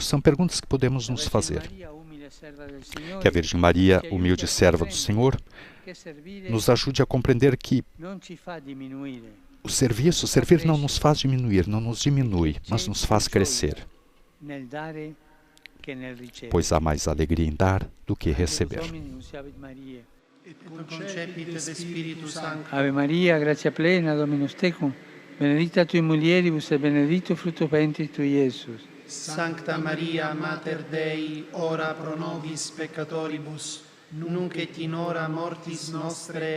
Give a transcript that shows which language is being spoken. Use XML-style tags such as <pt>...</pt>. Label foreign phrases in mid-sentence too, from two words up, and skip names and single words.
<pt>São perguntas que podemos nos fazer. Que a Virgem Maria, humilde serva do Senhor, nos ajude a compreender que o servir não nos faz diminuir, não nos diminui, mas nos faz crescer. Pois há mais alegria em dar do que receber.</pt> <la>Ave Maria, gratia plena, Dominus tecum, benedicta tui mulieribus et benedictus fructus ventris tui, Iesus. Sancta Maria, Mater Dei, ora pro nobis peccatoribus, nunc et in hora mortis nostre.</la>